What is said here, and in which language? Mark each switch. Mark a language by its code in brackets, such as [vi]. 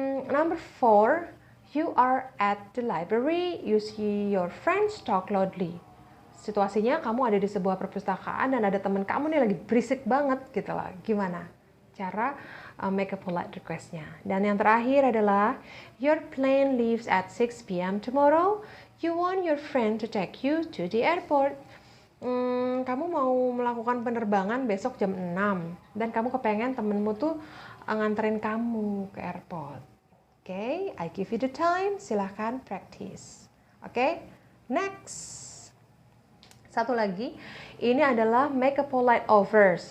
[en] Number 4, you are at the library, you see your friends talk loudly. [id] Situasinya kamu ada di sebuah perpustakaan dan ada teman kamu nih lagi berisik banget gitu lah. Gimana cara [en] make a polite request- [id] nya? Dan yang terakhir adalah [en] your plane leaves at 6 p.m. tomorrow. You want your friend to take you to the airport. [id] Kamu mau melakukan penerbangan besok jam 6 dan kamu kepengen temenmu tuh nganterin kamu ke airport. [en] Oke, I give you the time. [id] Silahkan [en] practice. Oke, next. [id] Satu lagi, ini adalah [en] make a polite offers.